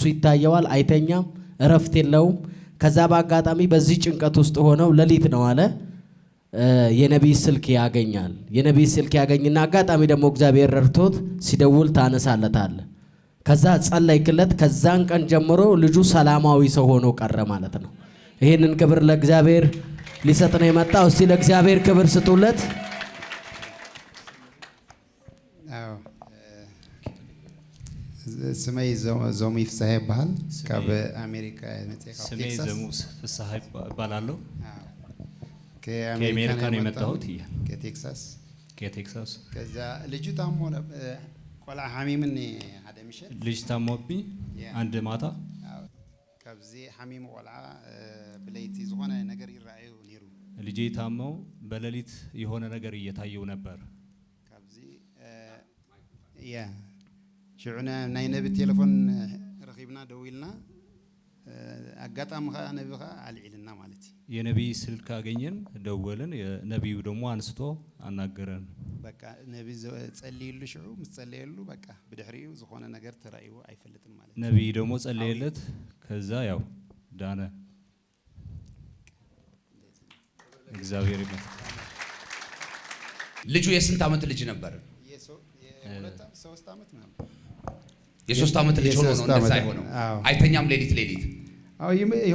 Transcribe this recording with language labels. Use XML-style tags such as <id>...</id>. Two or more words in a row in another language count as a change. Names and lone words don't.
<am>ይታየዋል። አይተኛም፣ እረፍት የለውም። ከዛ በአጋጣሚ በዚህ ጭንቀት ውስጥ ሆነው ሌሊት ነው አለ የነቢይ ስልክ ያገኛል። የነቢይ ስልክ ያገኝና አጋጣሚ ደግሞ እግዚአብሔር ረድቶት ሲደውል ታነሳለታል። ከዛ ጸለይክለት። ከዛን ቀን ጀምሮ ልጁ ሰላማዊ ሰው ሆኖ ቀረ ማለት ነው። ይህንን ክብር ለእግዚአብሔር ሊሰጥ ነው የመጣው። እስቲ ለእግዚአብሔር ክብር ስጡለት።</am> <ti>ስመይ ዞሙ ይፍሳህ ይባሃል። ካብ አሜሪካ</ti> <am>ስሜ ዘሙ ፍስሐ ይባላለሁ። ከአሜሪካ ነው የመጣሁት። ከቴክሳስ። ከዛ ልጁ ታሞ</am> <ti>ቆልዓ ሐሚምን ሓደ ምሸት</ti> <am>ልጅ ታሞብኝ አንድ ማታ</am> <ti>ካብዚ ሐሚም ቆልዓ ብለይቲ ዝኾነ ነገር ይራኣዩ ነይሩ።</ti> <am>ልጄ ታመው በሌሊት የሆነ ነገር እየታየው ነበር።</am> <ti>ካብዚ ያ ሽዑና ናይ ነቢ ቴሌፎን ረኺብና ደዊልና አጋጣሚ ኸ ነቢ ኸ አልዒልና ማለት</ti> <am>የነቢይ ስልክ አገኘን፣ ደወልን። ነቢዩ ደግሞ አንስቶ አናገረን።</am> <ti>በቃ ነቢ ጸልይሉ ሽዑ ምስ ጸልየሉ በቃ ብድሕሪኡ ዝኾነ ነገር ተራእዩ አይፈልጥም ማለት</ti> <am>ነቢይ ደግሞ ጸለየለት። ከዛ ያው ዳነ። እግዚአብሔር ይመስገን። ልጁ የስንት ዓመት ልጅ ነበር? ሶስት ዓመት ነው። የሶስት ዓመት ልጅ ሆኖ ነው እንደዛ የሆነው። አይተኛም ሌሊት</am>